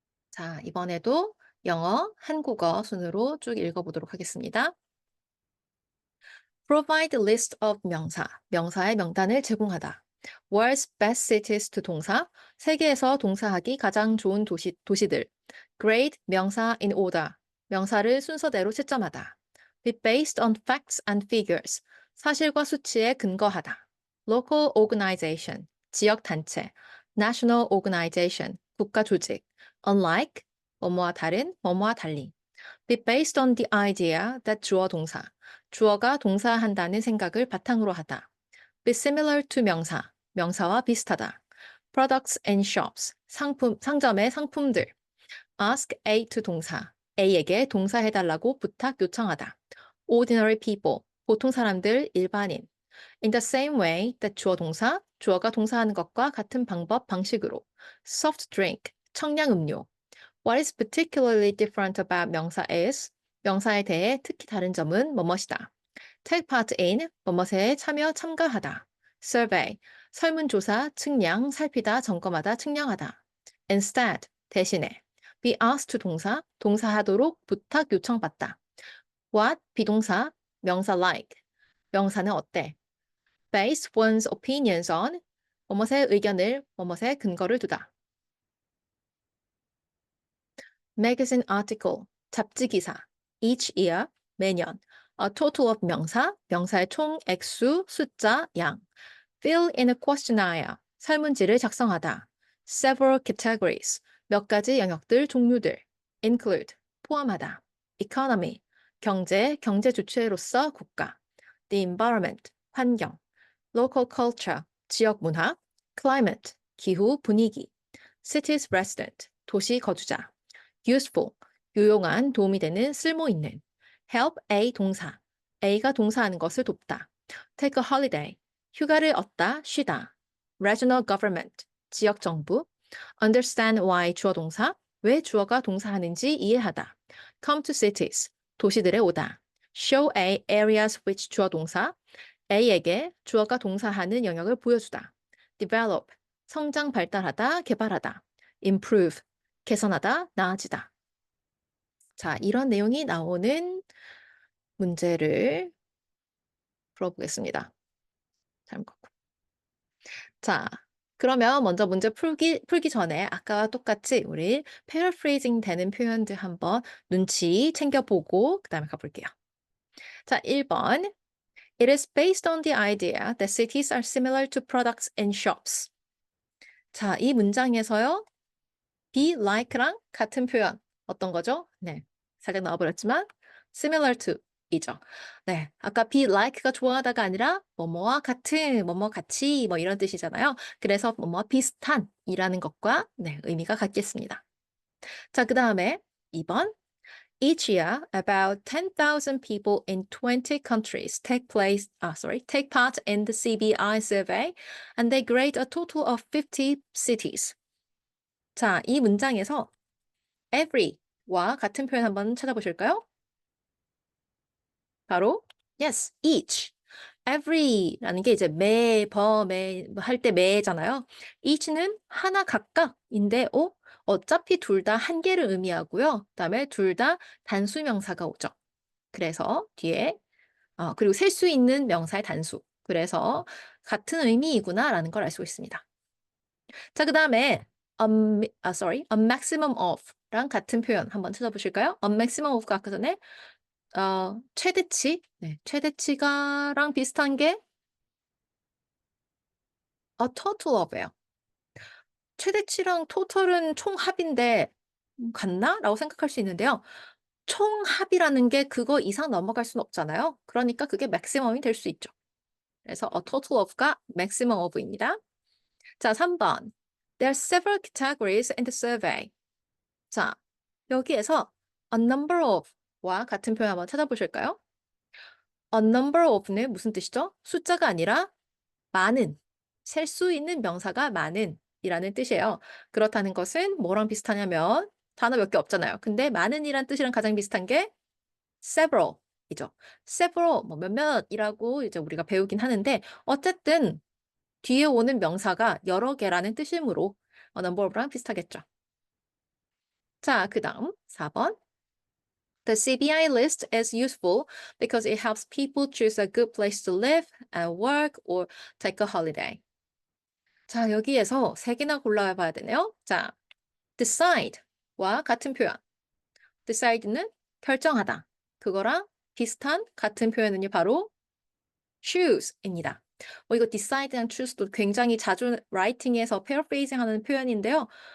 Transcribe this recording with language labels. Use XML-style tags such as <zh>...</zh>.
<ko>자, 이번에도 영어, 한국어 순으로 쭉 읽어보도록 하겠습니다.</ko> <en>Provide list of</en> <ko>명사, 명사의 명단을 제공하다.</ko> <en>World's best cities to</en> <ko>동사, 세계에서 동사하기 가장 좋은 도시들.</ko> <en>Grade</en> <ko>명사</ko> <en>in order,</en> <ko>명사를 순서대로 채점하다.</ko> <en>Be based on facts and figures,</en> <ko>사실과 수치에 근거하다.</ko> <en>Local organization,</en> <ko>지역 단체.</ko> <en>National organization,</en> <ko>국가 조직.</ko> <en>Unlike,</en> <ko>뭐뭐와 다른, 뭐뭐와 달리.</ko> <en>Be based on the idea that</en> <ko>주어 동사, 주어가 동사한다는 생각을 바탕으로 하다.</ko> <en>Be similar to</en> <ko>명사, 명사와 비슷하다.</ko> <en>Products and shops,</en> <ko>상점의 상품들.</ko> <en>Ask A to</en> <ko>동사, A에게 동사해달라고 부탁 요청하다.</ko> <en>Ordinary people,</en> <ko>보통 사람들, 일반인.</ko> <en>In the same way that</en> <ko>주어 동사, 주어가 동사하는 것과 같은 방식으로.</ko> <en>Soft drink,</en> <ko>청량음료.</ko> <en>What is particularly different about 명사 is?</en> <ko>명사에 대해 특히 다른 점은 뭐뭇이다.</ko> <en>Take part in,</en> <ko>뭐뭇에 참가하다.</ko> <en>Survey,</en> <ko>설문조사, 측량, 살피다, 점검하다, 측량하다.</ko> <en>Instead,</en> <ko>대신에.</ko> <en>Be asked to</en> <ko>동사, 동사하도록 부탁 요청받다.</ko> <en>What, 비동사, 명사 like.</en> <ko>명사는 어때?</ko> <en>Base one's opinions on,</en> <ko>뭐뭇의 의견을, 뭐뭇에 근거를 두다.</ko> <en>Magazine article,</en> <ko>잡지 기사.</ko> <en>Each year,</en> <ko>매년.</ko> <en>A total of</en> <ko>명사, 명사의 총 액수, 숫자, 양.</ko> <en>Fill in a questionnaire,</en> <ko>설문지를 작성하다.</ko> <en>Several categories,</en> <ko>몇 가지 영역들, 종류들.</ko> <en>Include,</en> <ko>포함하다.</ko> <en>Economy,</en> <ko>경제 주체로서 국가.</ko> <en>The environment,</en> <ko>환경.</ko> <en>Local culture,</en> <ko>지역 문화.</ko> <en>Climate,</en> <ko>기후, 분위기.</ko> <en>City's resident,</en> <ko>도시 거주자.</ko> <en>Useful,</en> <ko>유용한, 도움이 되는, 쓸모 있는.</ko> <en>help A 동사.</en> <ko>A가 동사하는 것을 돕다.</ko> <en>take a holiday.</en> <ko>휴가를 얻다, 쉬다.</ko> <en>regional government.</en> <ko>지역 정부.</ko> <en>understand why</en> <ko>주어 동사. 왜 주어가 동사하는지 이해하다.</ko> <en>come to cities.</en> <ko>도시들에 오다.</ko> <en>show A areas which 주어 동사.</en> <ko>A에게 주어가 동사하는 영역을 보여주다.</ko> <en>develop.</en> <ko>성장 발달하다, 개발하다.</ko> <en>improve.</en> <ko>개선하다, 나아지다. 자, 이런 내용이 나오는 문제를 풀어보겠습니다. 잘못 걷고. 자, 그러면 먼저 문제 풀기 전에 아까와 똑같이 우리 paraphrasing 되는 표현들 한번 눈치 챙겨보고 그 다음에 가볼게요. 자, 1번.</ko> <en>It is based on the idea that cities are similar to products in shops.</en> <ko>자, 이 문장에서요.</ko> <en>be like</en> <ko>랑 같은 표현 어떤 거죠? 네, 살짝 나와버렸지만</ko> <en>similar to</en> <ko>이죠. 네, 아까</ko> <en>be like</en> <ko>가 좋아하다가 아니라 뭐뭐와 같은, 뭐뭐 같이 뭐 이런 뜻이잖아요. 그래서 뭐뭐 비슷한 이라는 것과 네, 의미가 같겠습니다. 자, 그 다음에 2번.</ko> <en>Each year, about 10,000 people in 20 countries take part in the CBI survey, and they grade a total of 50 cities.</en> <ko>자, 이 문장에서 every와 같은 표현 한번 찾아보실까요? 바로</ko> <en>yes, each.</en> <ko>every라는 게 이제 매, 할 때 매잖아요. each는 하나 각각인데 어차피 둘 다 한 개를 의미하고요. 그다음에 둘 다 단수 명사가 오죠. 그래서 뒤에 그리고 셀 수 있는 명사의 단수. 그래서 같은 의미이구나라는 걸 알 수 있습니다. 자, 그다음에</ko> <en>a maximum of</en> <ko>랑 같은 표현 한번 찾아보실까요?</ko> <en>a maximum of</en> <ko>가 아까 전에 최대치, 네, 최대치가랑 비슷한 게</ko> <en>a total of</en> <ko>예요. 최대치랑 total은 총합인데 같나? 라고 생각할 수 있는데요. 총합이라는 게 그거 이상 넘어갈 수는 없잖아요. 그러니까 그게 maximum이 될 수 있죠. 그래서</ko> <en>a total of</en> <ko>가</ko> <en>maximum of</en> <ko>입니다. 자, 3번.</ko> <en>There are several categories in the survey.</en> <ko>자, 여기에서</ko> <en>a number of</en> <ko>와 같은 표현 한번 찾아보실까요?</ko> <en>a number of</en> <ko>는 무슨 뜻이죠? 숫자가 아니라 많은, 셀 수 있는 명사가 많은 이라는 뜻이에요. 그렇다는 것은 뭐랑 비슷하냐면 단어 몇 개 없잖아요. 근데 많은이란 뜻이랑 가장 비슷한 게 several이죠. several, 뭐 몇몇이라고 이제 우리가 배우긴 하는데 어쨌든 뒤에 오는 명사가 여러 개라는 뜻이므로</ko> <en>number of</en> <ko>랑 비슷하겠죠. 자, 그 다음 4번.</ko> <en>The CBI list is useful because it helps people choose a good place to live and work or take a holiday.</en> <ko>자, 여기에서 세 개나 골라봐야 되네요. 자, decide와 같은 표현. decide는 결정하다. 그거랑 비슷한 같은 표현은요, 바로 choose입니다. 이거 decide랑 choose도 굉장히 자주 라이팅에서 paraphrasing 하는 표현인데요.</ko>